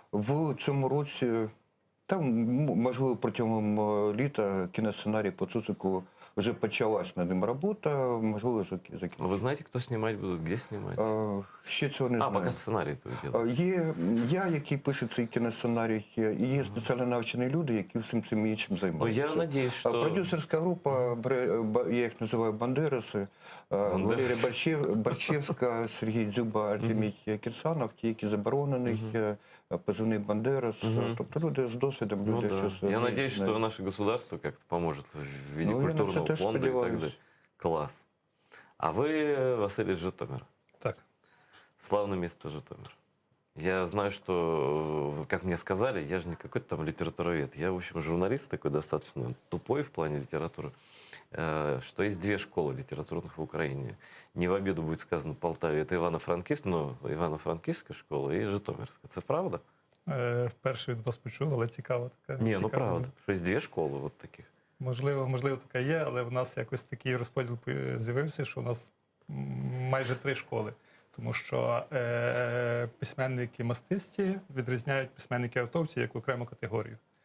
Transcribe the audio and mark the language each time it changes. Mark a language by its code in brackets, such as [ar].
[uk] в цьому році, там, можливо, протягом літа кіносценарій по Цуцику вже почалась над ним робота, можливо, закінчиться. [ru] Ну, вы знаете, кто снимать будет, где снимать? [uk] Ще цього не знаю. [ru] Пока сценарий то делать. [uk] Є я, який пише цей кіносценарій, і є спеціально навчені люди, які всім цим іншим займаються. Ну, я надіюсь, що... Продюсерська група, я їх називаю бандераси, Валерія Борчевська, Сергій Дзюба, Артемій Кірсанов, ті, які заборонений, позивний Бандерас, тобто люди з досвідом, люди, що... [ru] Я надеюсь, что наше государство как-то поможет в виде культурного фонда и так далее. Класс. А вы, Василий, из Житомира? Так. Славное место Житомир. Я знаю, что, как мне сказали, я же не какой-то там литературовед. Я, в общем, журналист такой достаточно тупой в плане литературы, что есть 2 школы литературных в Украине. Не в обиду будет сказано Полтаве. Это Ивано-Франківськ, но Ивано-Франківська школа и Житомирська. [uk] Це правда? Вперше від вас почув, але цікаво така. Ні, ну правда. Що є 2 школи от таких. Можливо, така є, але в нас якось такий розподіл з'явився, що у нас майже 3 школи. Тому що письменники-мастисті відрізняють письменники-автовці як окрему категорію.